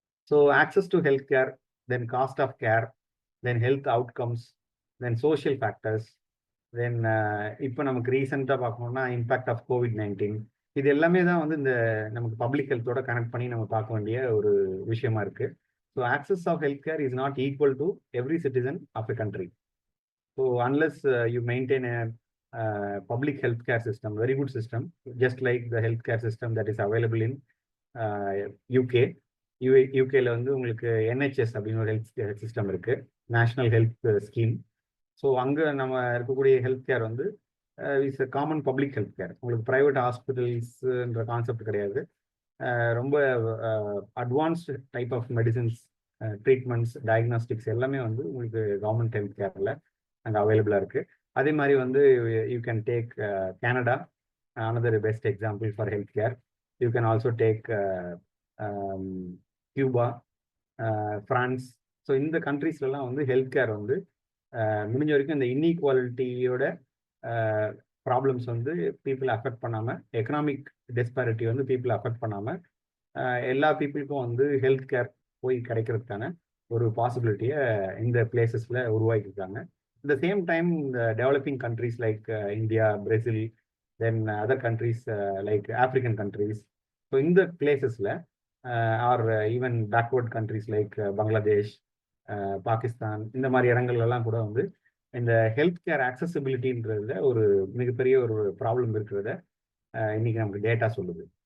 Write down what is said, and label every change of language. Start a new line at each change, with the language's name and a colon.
English: so access to health care, then cost of care, then health outcomes, then social factors, then
Tamil: இப்போ நமக்கு ரீசெண்டாக பார்க்கணும்னா
English: impact of COVID-19,
Tamil: இது எல்லாமே தான் வந்து இந்த நமக்கு பப்ளிக் ஹெல்த்தோட கனெக்ட் பண்ணி நம்ம பார்க்க வேண்டிய ஒரு விஷயமா இருக்கு.
English: So access of health care is not equal to every citizen of a country. So unless you maintain a public healthcare system, very good system, just like the healthcare system that is available in UK.
Tamil: யூகேல வந்து உங்களுக்கு NHS அப்படின்னு ஒரு health system இருக்கு, national health scheme.
English: so
Tamil: அங்கே நம்ம இருக்கக்கூடிய
English: Health care வந்து is a common public health care.
Tamil: உங்களுக்கு ப்ரைவேட் ஹாஸ்பிட்டல்ஸ்ன்ற கான்செப்ட் கிடையாது. ரொம்ப advanced type of medicines, treatments, diagnostics எல்லாமே வந்து உங்களுக்கு கவர்மெண்ட் ஹெல்த் கேரில் அங்கே அவைலபிளாக இருக்குது. அதே மாதிரி வந்து
English: You can take Canada, another best example for healthcare. You can also take Cuba, France.
Tamil: So இந்த கண்ட்ரீஸ்லாம் வந்து ஹெல்த் கேர் வந்து முடிஞ்ச வரைக்கும் இந்த இன்இக்வாலிட்டியோட ப்ராப்ளம்ஸ் வந்து பீப்புளை அஃபெக்ட் பண்ணாமல், எக்கனாமிக் டிஸ்பாரிட்டி வந்து பீப்புளை அஃபெக்ட் பண்ணாமல் எல்லா பீப்புளுக்கும் வந்து ஹெல்த் கேர் போய் கிடைக்கிறதுக்கான ஒரு பாசிபிலிட்டியை இந்த பிளேசஸில் உருவாக்கியிருக்காங்க.
English: at the same time, the developing countries like India, Brazil, then other countries like African countries. So in the places or even backward countries like Bangladesh, Pakistan,
Tamil: இந்த மாதிரி இடங்கள்லாம் கூட வந்து இந்த ஹெல்த் கேர் ஆக்சசிபிலிட்டின்றதுல ஒரு மிகப்பெரிய ஒரு ப்ராப்ளம் இருக்கிறத இன்னைக்கு நமக்கு டேட்டா சொல்லுது.